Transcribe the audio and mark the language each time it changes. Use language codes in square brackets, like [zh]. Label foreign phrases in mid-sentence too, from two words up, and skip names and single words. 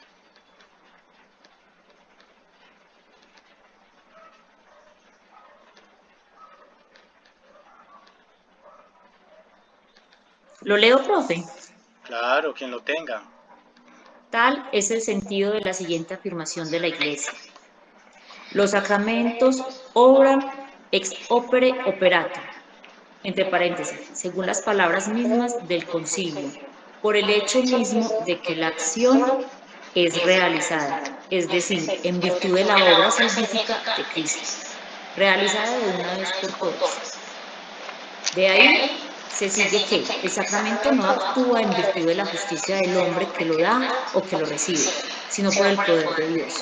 [es] ¿Lo leo, profe? Claro, quien lo tenga. Tal es el sentido de la siguiente afirmación de la Iglesia. Los sacramentos obran [la] ex opere operato, [es] entre paréntesis, según las palabras mismas del concilio, por el hecho mismo de que la acción es realizada, es decir, en virtud de la obra salvífica de Cristo, realizada de una vez por todas. De ahí se sigue que el sacramento no actúa en virtud de la justicia del hombre que lo da o que lo recibe, sino por el poder de Dios.